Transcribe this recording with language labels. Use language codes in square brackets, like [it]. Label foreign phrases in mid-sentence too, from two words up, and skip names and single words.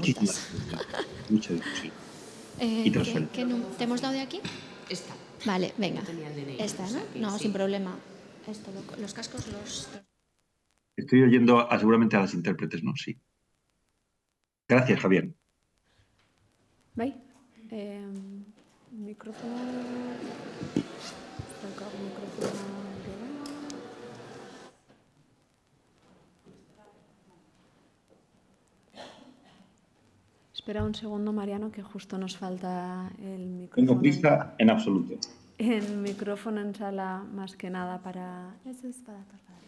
[es] preguntas. mucha difusión. Y transferencia. ¿Te hemos dado de aquí? Esta. Vale, venga. tenía el DNI, Esta, o sea ¿no? que No, sí. sin problema. Esto, los cascos los... Estoy oyendo seguramente a las intérpretes, ¿no? Sí. Gracias, Javier. [eu] Bai? Mikrofono... Daukagu mikrofonoa gero. [es] Espera un segundo, Mariano, que justo nos falta el micrófono. Tengo prisa en absoluto. El micrófono en sala, más que nada para... Eso es para todos.